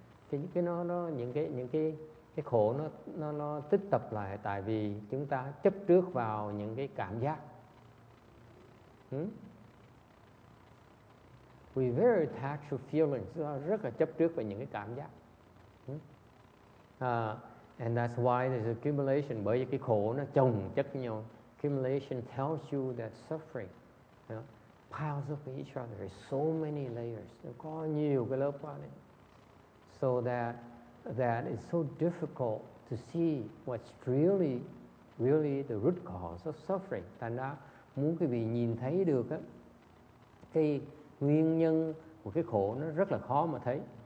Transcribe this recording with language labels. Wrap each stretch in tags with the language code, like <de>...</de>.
<vi>Những cái khổ nó tích tập lại tại vì chúng ta chấp trước vào những cái cảm giác.</vi> <en>We very attached to feelings,</en> <vi>rất là chấp trước vào những cái cảm giác.</vi> <en>And that's why there's accumulation,</en> <vi>bởi vì cái khổ nó chồng chất với nhau.</vi> <en>Accumulation tells you that suffering piles up with each other. There's so many layers.</en> <vi>Nó có nhiều cái lớp vào này.</vi> <en>So that it's so difficult to see what's really the root cause of suffering.</en> <vi>Thành ra muốn quý vị nhìn thấy được á, cái nguyên nhân của cái khổ nó rất là khó mà thấy.</vi>